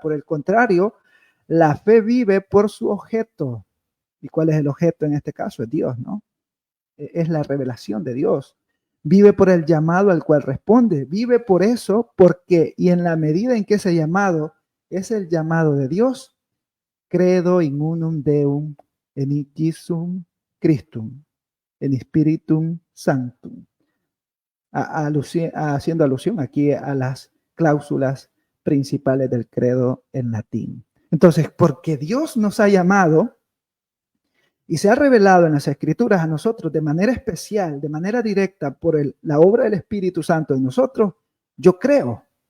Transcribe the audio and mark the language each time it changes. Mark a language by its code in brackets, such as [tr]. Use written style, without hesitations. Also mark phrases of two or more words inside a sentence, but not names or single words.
[es] Por el contrario, la fe vive por su objeto. ¿Y cuál es el objeto en este caso? Es Dios, ¿no? Es la revelación de Dios. Vive por el llamado al cual responde. Vive por eso, porque, y en la medida en que ese llamado es el llamado de Dios, [la] credo in unum Deum, en Jesum Christum, en Spiritum Sanctum. [es] Haciendo alusión aquí a las cláusulas principales del credo en latín. Entonces, porque Dios nos ha llamado y se ha revelado en las Escrituras a nosotros de manera especial, de manera directa, por la obra del Espíritu Santo en nosotros, yo creo.